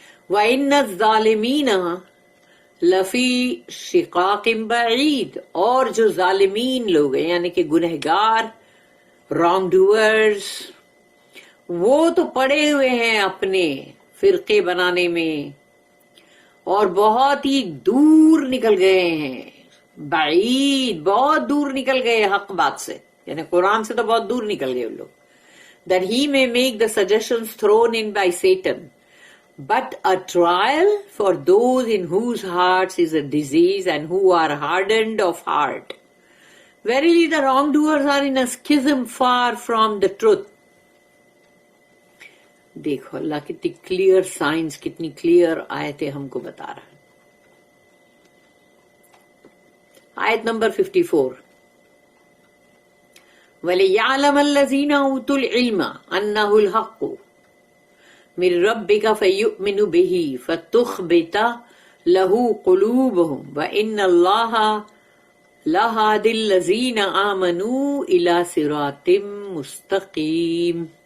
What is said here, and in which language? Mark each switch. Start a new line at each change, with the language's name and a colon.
Arabic: وَإِنَّ الظَّالِمِينَ لَفِي شِقَاقٍ بَعِيدٍ،
Urdu: اور جو ظالمین لوگ ہیں یعنی کہ گنہگار،
English: wrong doers,
Urdu: وہ تو پڑے ہوئے ہیں اپنے فرقے بنانے میں اور بہت ہی دور نکل گئے ہیں. بعید، بہت دور نکل گئے حق بات سے، یعنی قرآن سے تو بہت دور نکل گئے ان لوگ.
English: That he may make the suggestions thrown in by Satan, but a trial for those in whose hearts is a disease and who are hardened of heart. Verily the wrongdoers are in a schism far from the truth.
Urdu: دیکھو اللہ کتنی clear science, کتنی clear آیتیں ہم کو بتا رہا ہے. آیت نمبر 54،
Arabic: وَلِيَعْلَمَ الَّذِينَ أُوتُوا الْعِلْمَ أَنَّهُ الْحَقُّ مِن رَبِّكَ فَيُؤْمِنُ بِهِ فَتُخْبِتَ لَهُ قُلُوبُهُمْ وَإِنَّ اللَّهَ لَهَادِ الَّذِينَ آمَنُوا إِلَى صِرَاطٍ مُسْتَقِيمٍ.